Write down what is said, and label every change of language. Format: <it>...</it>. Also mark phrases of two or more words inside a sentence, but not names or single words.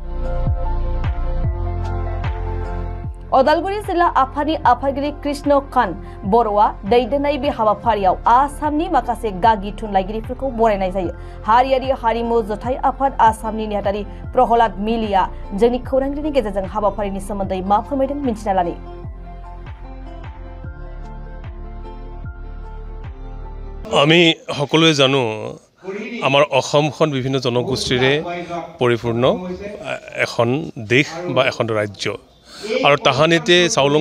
<brx>उदालगुरि जिल्ला आफादनि आफादगिरि कृष्ण कान बर'आ दैदेननाय बे हाबाफारियाव आसामनि माखासे गागि थुनलाइगिरिफोरखौ बरायनाय जायो। हारियारि हारिमु जथाइ आफाद आसामनि नेहाथारि प्रहलाद मिलिया जोंनि खौरांगिरिनि गेजेरजों हाबाफारिनि सोमोन्दै मा फोरमायदों मिन्थिना लानि।</brx> <as>আমি সকলোৱে জানো আমাৰ অসমখন বিভিন্ন জনগোষ্ঠীৰে পৰিপূৰ্ণ এখন দেশ বা এখন ৰাজ্য আৰু তাহানিতে চাউলুং</as>